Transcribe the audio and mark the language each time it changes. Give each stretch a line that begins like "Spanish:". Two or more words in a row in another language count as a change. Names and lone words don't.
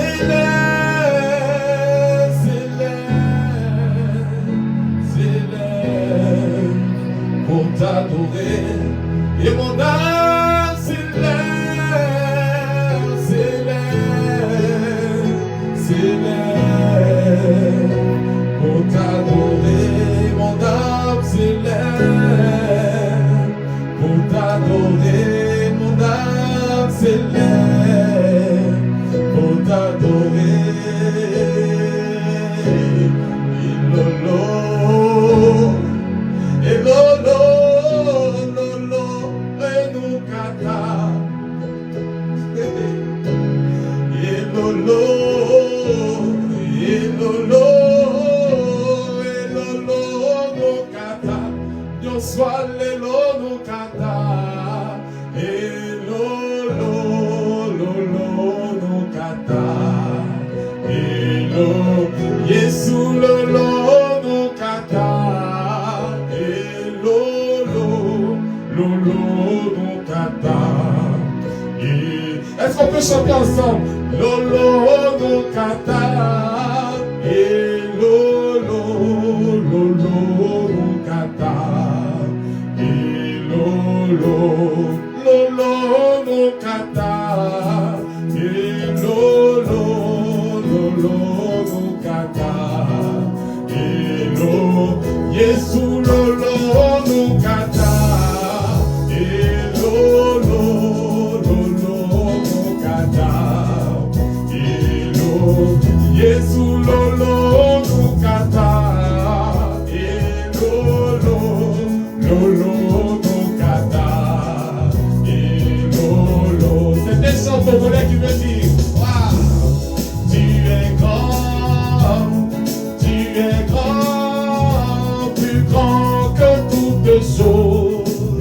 French: s'élève, s'élève, s'élève pour t'adorer, et mon âme s'élève, s'élève, s'élève pour t'adorer, mon âme s'élève. Pour t'adorer, mon âme s'élève, pour t'adorer.
Lingala: Ilolo, elolo, lolo, enukata. Ilolo, ilolo, elolo, nukata. Yo sois lelo nukata. Elolo, lolo, nukata. Elo, Yesu lolo nukata. Elolo, lolo, nukata.
French: Est-ce qu'on peut chanter ensemble?
Lingala: Lolo, nukata. Elolo, lolo, nukata. Lolo, lolo, nukata. Lolo, lolo, nukata. Elo, Yesu lolo, nukata. Lolo, lolo, nukata. Elo, Yesu lolo, nukata. Lolo, lolo.
French: C'est des chants congolais qui me disent wow. Tu es grand, plus grand que toutes choses.